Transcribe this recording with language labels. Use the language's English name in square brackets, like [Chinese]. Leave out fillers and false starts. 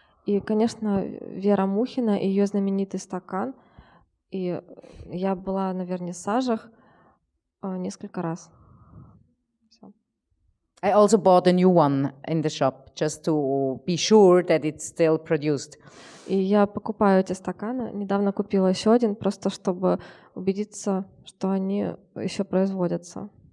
[Russian] И, конечно, Вера Мухина и ее знаменитый стакан. И я была на вернисажах несколько раз. Всё. [English] I also bought a new one in the shop, just to be sure that it's still produced. [Russian] И я покупаю эти стаканы. Недавно купила еще один, просто чтобы убедиться, что они еще производятся.